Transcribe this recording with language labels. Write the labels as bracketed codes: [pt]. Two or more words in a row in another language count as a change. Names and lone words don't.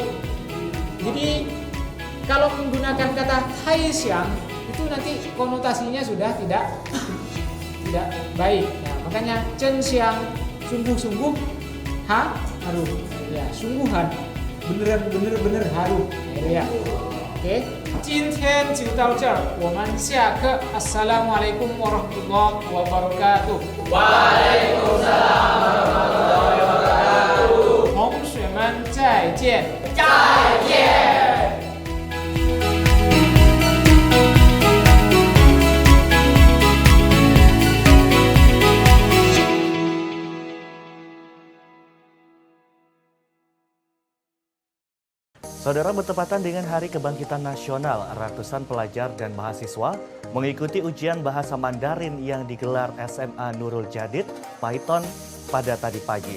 [id] Jadi kalau menggunakan kata [zh] 太香 [id] itu nanti konotasinya sudah tidak baik. Nah, makanya [zh] 沉香 [id] sungguh-sungguh harum. Ya, sungguhan. Bener-bener harum. Ya. Oke. [zh] 今天就到这儿，我们下课。 [ar] السلام عليكم ورحمة الله وبركاته. وعليكم السلام ورحمة الله وبركاته. [zh] 同学们再见。再见。 [id] Saudara, bertepatan dengan Hari Kebangkitan Nasional, ratusan pelajar dan mahasiswa mengikuti ujian bahasa Mandarin yang digelar SMA Nurul Jadid, Paiton pada tadi pagi.